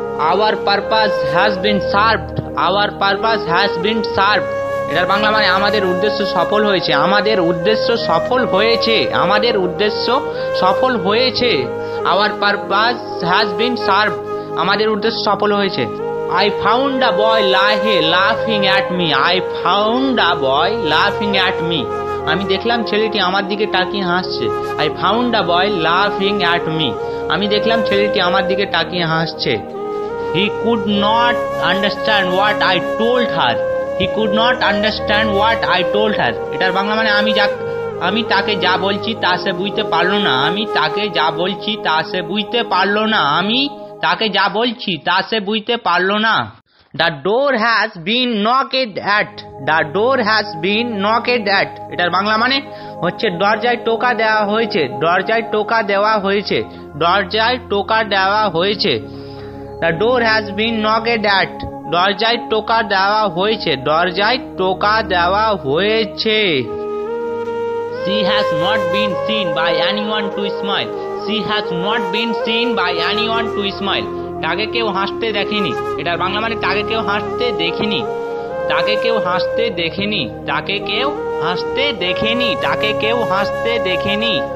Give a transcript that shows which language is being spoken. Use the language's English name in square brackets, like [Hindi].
[English] Our purpose has been served. Our purpose has been served. [Bangla] এটার বাংলা মানে আমাদের উদ্দেশ্য সফল হয়েছে। আমাদের উদ্দেশ্য সফল হয়েছে। আমাদের উদ্দেশ্য সফল হয়েছে। [English] Our purpose has been served. [Bangla] আমাদের উদ্দেশ্য সফল হয়েছে। [English] I found a boy laughing at me. I found a boy laughing at me. [Bangla] আমি দেখলাম ছেলেটি আমার দিকে তাকিয়ে হাসছে। [English] I found a boy laughing at me. [Bangla] আমি দেখলাম ছেলেটি আমার দিকে তাকিয়ে হাসছে। [English] He could not understand what I told her. He could not understand what I told her. [Bangla] এটার বাংলা মানে আমি তাকে যা বলছি তা সে বুঝতে পারলো না। আমি তাকে যা বলছি তা সে বুঝতে পারলো না। আমি তাকে যা বলছি তা সে বুঝতে পারলো না। [English] The door has been knocked at. The door has been knocked at. [Bangla] এটার বাংলা মানে হচ্ছে দরজায় টোকা দেওয়া হয়েছে। দরজায় টোকা দেওয়া হয়েছে। দরজায় টোকা দেওয়া হয়েছে। [English] The door has been knocked at. [Bangla] দরজায় টোকা দেওয়া হয়েছে। দরজায় টোকা দেওয়া হয়েছে। [English] She has not been seen by anyone to smile. She has not been seen by anyone to smile. [Bangla] তাকে কেউ হাসতে দেখেনি। এটার বাংলা মানে তাকে কেউ হাসতে দেখেনি। তাকে কেউ হাসতে দেখেনি। তাকে কেউ হাসতে দেখেনি। তাকে কেউ হাসতে দেখেনি।